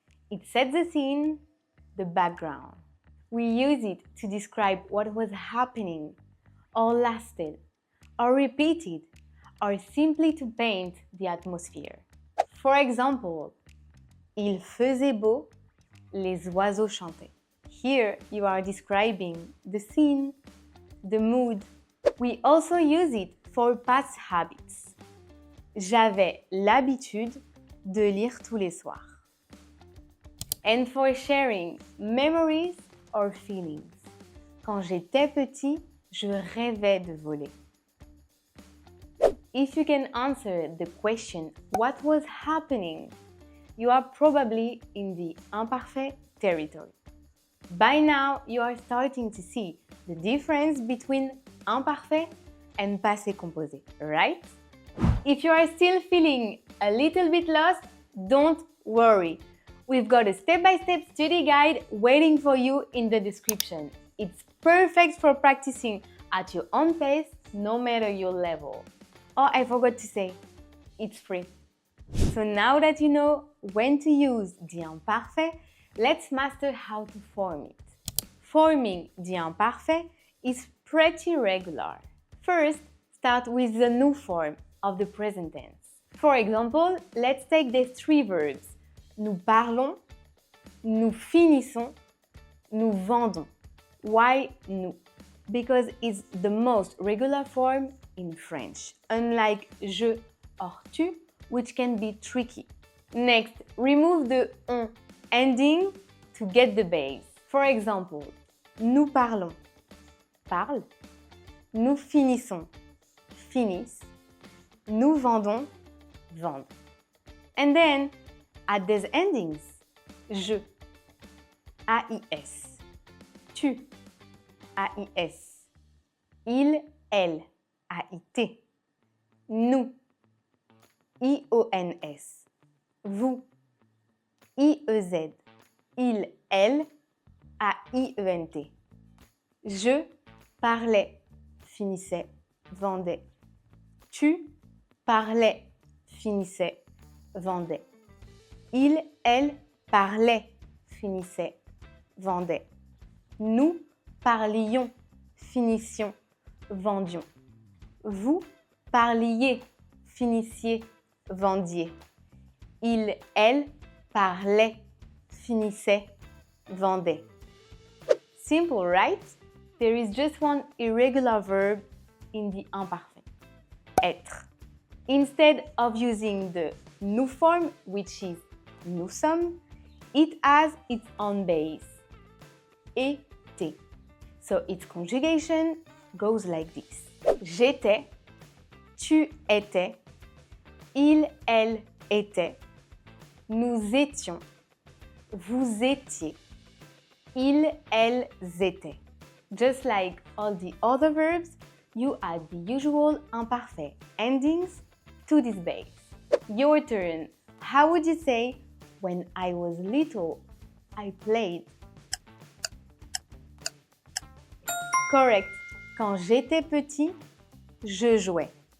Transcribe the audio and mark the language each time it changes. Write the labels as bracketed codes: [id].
[en] It sets the scene, the background. We use it to describe what was happening, or lasted, or repeated, or simply to paint the atmosphere. For example, [fr] il faisait beau, les oiseaux chantaient. [en] Here you are describing the scene, the mood. We also use it for past habits. [fr] J'avais l'habitude de lire tous les soirs. [en] And for sharing memories or feelings. [fr] Quand j'étais petit, je rêvais de voler. [en] If you can answer the question, what was happening? You are probably in the imparfait territory. By now, you are starting to see the difference between imparfait and passé composé, right? If you are still feeling a little bit lost, don't worry. We've got a step-by-step study guide waiting for you in the description. It's perfect for practicing at your own pace, no matter your level. Oh, I forgot to say, it's free. So now that you know when to use the imparfait, let's master how to form it. Forming the imparfait is pretty regular. First, start with the new form of the present tense. For example, let's take these three verbs. [fr] Nous parlons, nous finissons, nous vendons. [en] Why nous? Because it's the most regular form in French, unlike je or tu, which can be tricky. Next, remove the on ending to get the base. For example, [fr] nous parlons, parle. Nous finissons, finissent. Nous vendons, vendent. [en] And then, add these endings. [fr] Je, AIS. Tu, AIS. Il, elle, AIT. Nous, IONS. Vous, IEZ. Il, elle, AIENT. Je parlais, finissais, vendais. Tu parlais, finissais, vendais. Il, elle parlait, finissait, vendait. Nous parlions, finissions, vendions. Vous parliez, finissiez, vendiez. Il, elle parlait, finissait, vendait. [en] Simple, right? There is just one irregular verb in the imparfait. Être. Instead of using the nous form, which is [fr] nous sommes, [en] it has its own base. Était. So its conjugation goes like this. [fr] J'étais, tu étais, il, elle était, nous étions, vous étiez, ils, elles, étaient. [en] Just like all the other verbs, you add the usual imparfait endings to this base. Your turn. How would you say, when I was little, I played? Correct. [fr] Quand j'étais petit, je jouais.